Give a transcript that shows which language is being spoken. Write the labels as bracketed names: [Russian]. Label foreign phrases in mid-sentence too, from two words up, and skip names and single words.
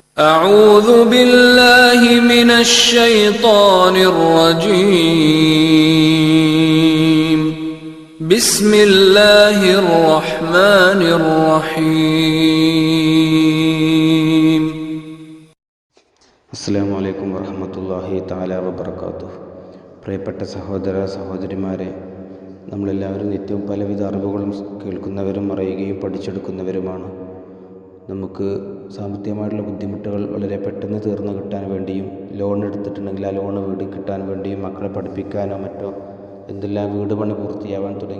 [Arabic] أعوذ بالله من الشيطان الرجيم بسم الله الرحمن الرحيم السلام عليكم ورحمة الله تعالى وبركاته. [Malayalam] പ്രിയപ്പെട്ട സഹോദര സഹോദരിമാരെ, നമ്മളെല്ലാവരും നിത്യവും പലവിധ അറിവുകളും കേൾക്കുന്നവരും അറിയുകയും പഠിച്ചെടുക്കുന്നവരുമാണ്. നമുക്ക് സാമ്പത്തികമായിട്ടുള്ള ബുദ്ധിമുട്ടുകൾ വളരെ പെട്ടെന്ന് തീർന്നു കിട്ടാൻ വേണ്ടിയും, ലോൺ എടുത്തിട്ടുണ്ടെങ്കിൽ ആ ലോൺ വീട് കിട്ടാൻ വേണ്ടിയും, മക്കളെ പഠിപ്പിക്കാനോ മറ്റോ എന്തെല്ലാം വീട് പണി പൂർത്തിയാവാൻ തുടങ്ങി